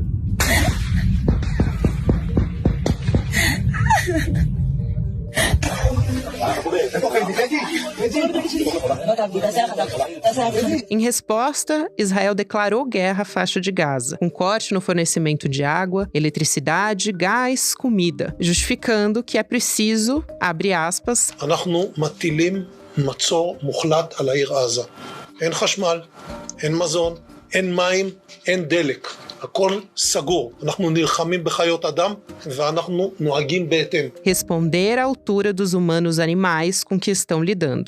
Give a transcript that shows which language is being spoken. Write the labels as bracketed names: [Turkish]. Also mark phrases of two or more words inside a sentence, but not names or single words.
[Portuguese] Em resposta, Israel declarou guerra à faixa de Gaza, com corte no fornecimento de água, eletricidade, gás, comida, justificando que é preciso, abre aspas, [Hebrew] אנחנו מטילים מצור מוחלט על העיר עזה. אין חשמל, אין מזון, אין מים, אין דלק. הכל סגור. אנחנו נלחמים בחיות אדם ואנחנו נוהגים בהתאם. [Portuguese] Responder à altura dos humanos animais com que estão lidando.